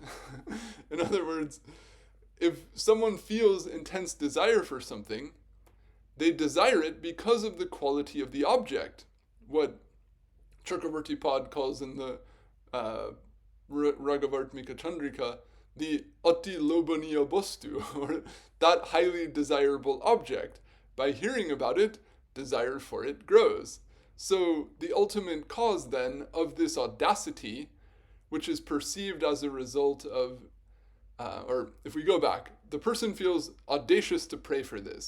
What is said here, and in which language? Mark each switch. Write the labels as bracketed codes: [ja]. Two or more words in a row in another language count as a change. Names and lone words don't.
[en] In other words, if someone feels intense desire for something, they desire it because of the quality of the object. What Chakravarti Pad calls in the Ragavartmika Chandrika the [bn] অতি লোভনীয় বস্তু, [en] or that highly desirable object. By hearing about it, desire for it grows. So the ultimate cause then of this audacity, which is perceived as a result of, or if we go back, the person feels audacious to pray for this.